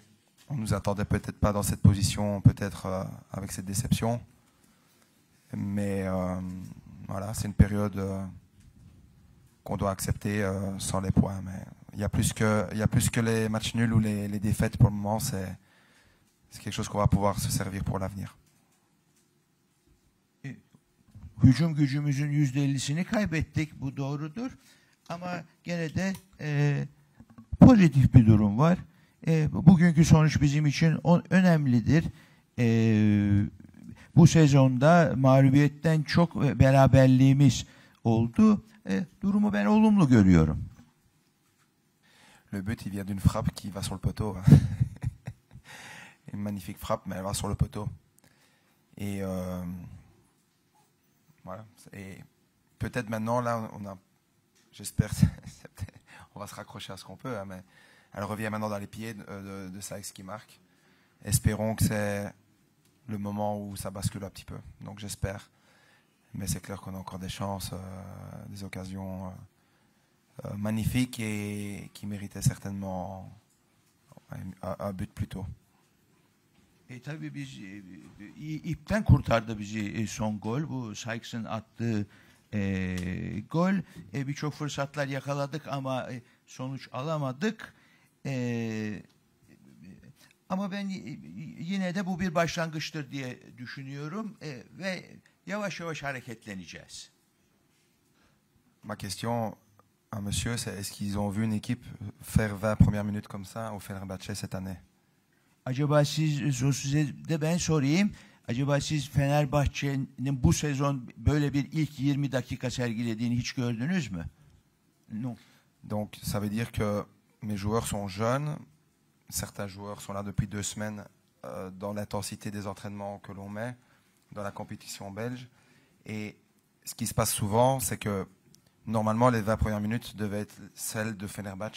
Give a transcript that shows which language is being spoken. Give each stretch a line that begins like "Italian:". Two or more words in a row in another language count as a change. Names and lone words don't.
French: On nous attendait peut-être pas dans cette position, peut-être avec cette déception. Mais voilà, c'est une période qu'on doit accepter sans les points. Mais il y a plus que les matchs nuls ou les défaites pour le moment. C'est quelque chose qu'on va pouvoir se servir pour l'avenir.
Turkish: Hücum gücümüzün %50'sini kaybettik, bu doğrudur. Ama gene de pozitif bir durum var. Bugünkü sonuç bizim için önemlidir. Bu sezonda mağlubiyetten çok beraberliğimiz oldu. Durumu ben olumlu görüyorum.
French: Le but, il vient d'une frappe qui va sur le poteau. Une magnifique frappe, mais elle va sur le poteau. Et voilà. Et peut-être maintenant, là, j'espère, on va se raccrocher à ce qu'on peut, hein, mais elle revient maintenant dans les pieds de Saïx qui marque. Espérons que c'est le moment où ça bascule un petit peu. Donc j'espère. Mais c'est clair qu'on a encore des chances, des occasions magnifiques et qui méritaient certainement un but plus tôt.
Turkish: Tabii biz ipten kurtardı bizi son gol. Bu Saïx'in attığı gol. Birçok fırsatlar yakaladık ama sonuç alamadık. Ama ben yine de bu bir başlangıçtır diye düşünüyorum ve yavaş yavaş hareketleneceğiz.
French: Ma question à monsieur, c'est est-ce qu'ils ont vu une équipe faire 20 premières minutes comme ça au Fenerbahçe cette année?
Turkish: Acaba size de ben sorayım. Acaba siz Fenerbahçe'nin bu sezon böyle bir ilk 20 dakika sergilediğini hiç gördünüz mü?
French: Non. Donc ça veut dire que mes joueurs sont jeunes. Certains joueurs sont là depuis 2 semaines dans l'intensité des entraînements que l'on met dans la compétition belge. Et ce qui se passe souvent, c'est que normalement les 20 premières minutes devaient être celles de Fenerbahçe.